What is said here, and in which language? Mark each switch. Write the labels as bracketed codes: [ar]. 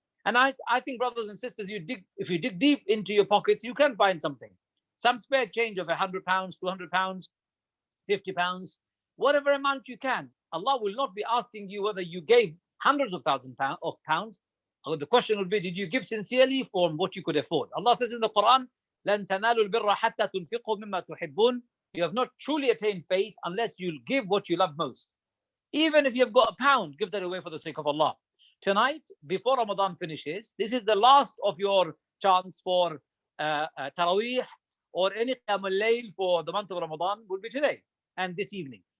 [en] And I think, brothers and sisters, if you dig deep into your pockets, you can find something. Some spare change of £100, £200, £50, whatever amount you can. Allah will not be asking you whether you gave hundreds of thousands of pounds. The question would be, did you give sincerely for what you could afford? Allah says in the Quran, [ar] لَن تَنَالُوا الْبِرَّ حَتَّى تُنْفِقُوا مِمَّا تُحِبُّونَ. [en] You have not truly attained faith unless you give what you love most. Even if you've got £1, give that away for the sake of Allah. Tonight, before Ramadan finishes, this is the last of your chance for Taraweeh or any Qiyam al-Layl for the month of Ramadan would be today and this evening.